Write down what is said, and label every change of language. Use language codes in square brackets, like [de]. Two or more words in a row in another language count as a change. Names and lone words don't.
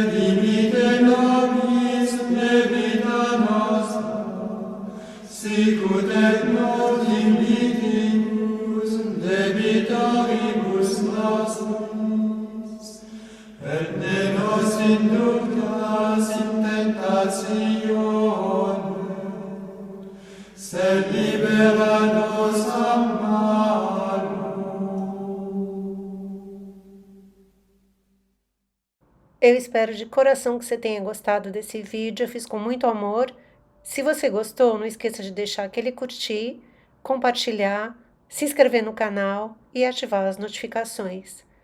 [la] dimitte nobis debita nostra, sicut et nos dimittimus debitoribus nostris, et ne nos inductas in tentatione, sed libera nos a malo. [pt] Eu espero de coração que você tenha gostado desse vídeo, eu fiz com muito amor. Se você gostou, não esqueça de deixar aquele curtir, compartilhar, se inscrever no canal e ativar as notificações.